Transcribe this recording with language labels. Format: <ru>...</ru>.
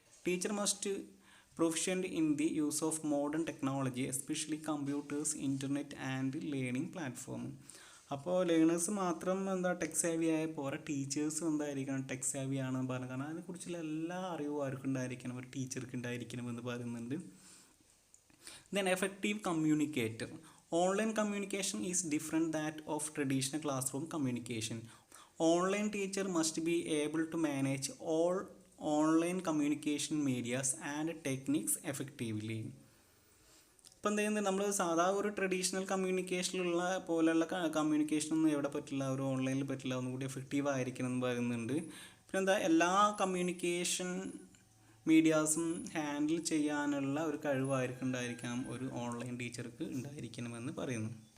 <en>Teacher must proficient in the use of modern technology especially computers, internet and learning platform.</en> <ml>അപ്പോൾ learners മാത്രം tech സേവി ആയ പോരാ, ടീച്ചേഴ്സും എന്തായിരിക്കണം, ടെക് സേവി ആണെന്ന് പറയുന്നത്. കാരണം അതിനെക്കുറിച്ചുള്ള എല്ലാ അറിവും ആർക്കും ഉണ്ടായിരിക്കണം, ഒരു ടീച്ചർക്ക് ഉണ്ടായിരിക്കണം എന്ന് പറയുന്നുണ്ട്.</ml> <en>Then effective communicator. Online communication is different that of traditional classroom communication. Online teacher must be able to manage all online communication medias and techniques effectively.</en> <ml>ഇപ്പം എന്ത് ചെയ്യുന്നത്, നമ്മൾ സാധാ ഒരു ട്രഡീഷണൽ കമ്മ്യൂണിക്കേഷനിലുള്ള പോലെയുള്ള കമ്മ്യൂണിക്കേഷനൊന്നും എവിടെ പറ്റില്ല, ഒരു ഓൺലൈനിൽ പറ്റില്ല, ഒന്നുകൂടി എഫക്റ്റീവ് ആയിരിക്കണം എന്ന് പറയുന്നുണ്ട്. പിന്നെ എല്ലാ കമ്മ്യൂണിക്കേഷൻ മീഡിയാസും ഹാൻഡിൽ ചെയ്യാനുള്ള ഒരു കഴിവായിരിക്കണം ഒരു ഓൺലൈൻ ടീച്ചർക്ക് ഉണ്ടായിരിക്കണമെന്ന് പറയുന്നു.</ml>